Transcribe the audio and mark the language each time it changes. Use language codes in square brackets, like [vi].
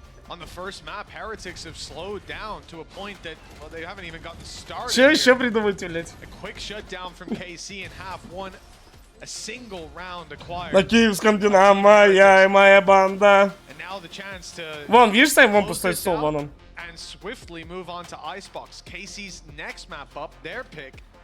[en] On the first map, Heretics have slowed down to a point that, well, they haven't even gotten started. [ru] Че еще придумать, блять? [en] A quick shutdown from KC in half one, a single round acquired. [ru] На киевском Динамо, я и моя банда. [en] And now the chance to. [ru] Вон, видишь, Сайм, вон пустой стол, вон он. [en] And swiftly move on to Icebox. KC's next map up, their pick.